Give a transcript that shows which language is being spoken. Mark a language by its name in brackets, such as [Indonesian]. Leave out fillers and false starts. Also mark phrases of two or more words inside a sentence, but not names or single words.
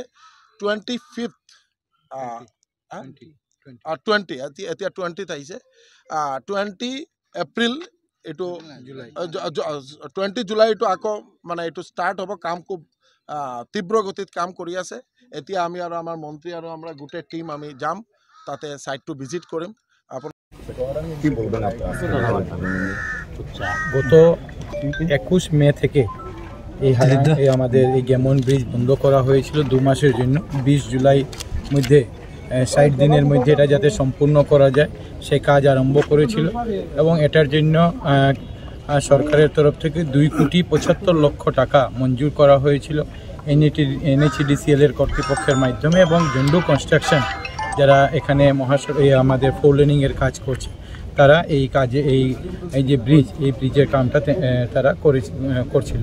[Assamese] 25 এতিয়া 20ত আহিছে, 20 এপ্ৰিল এইটো 20 জুলাই এইটো আকৌ মানে এইটো ষ্টাৰ্ট হ'ব। কাম খুব তীব্ৰ গতিত কাম কৰি আছে। এতিয়া আমি আৰু আমাৰ মন্ত্ৰী আৰু আমরা গোটেই টিম আমি যাম, তাতে সাইটটো ভিজিট করিম। [Bangla] কি বলবেন আপনারা? গত 21 মে থেকে এই আমাদের এই গ্যামন ব্রিজ বন্ধ করা হয়েছিল 2 মাসের জন্য। 20 জুলাই মধ্যে 60 দিনের মধ্যে এটা যাতে সম্পূর্ণ করা যায় সেই কাজ আরম্ভ করেছিল এবং এটার জন্য সরকারের তরফ থেকে 2,75,00,000 টাকা মঞ্জুর করা হয়েছিল NHIDCL এর কর্তৃপক্ষের মাধ্যমে এবং জন্ডু কনস্ট্রাকশন যারা এখানে আমাদের 4 লেনিংয়ের কাজ করছে তারা এই কাজে এই যে ব্রিজের কামটা তারা করছিল।